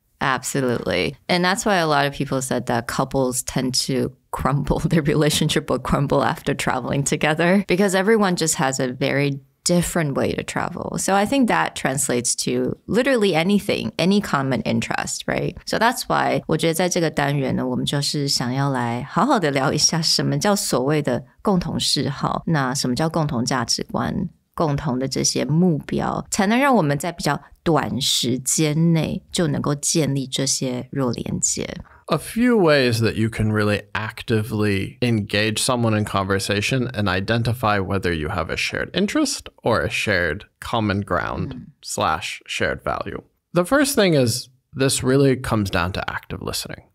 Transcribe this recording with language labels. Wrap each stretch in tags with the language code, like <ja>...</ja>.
<en>Absolutely. And that's why a lot of people said that couples tend to crumble, their relationship will crumble after traveling together because everyone just has a very different way to travel. So I think that translates to literally anything, any common interest, right? So that's why</en> <zh>我觉得在这个单元呢，我们就是想要来好好的聊一下什么叫所谓的共同嗜好，那什么叫共同价值观，共同的这些目标，才能让我们在比较短时间内就能够建立这些弱连接。</zh> <en>A few ways that you can really actively engage someone in conversation and identify whether you have a shared interest or a shared common ground / shared value. The first thing is this really comes down to active listening.</en>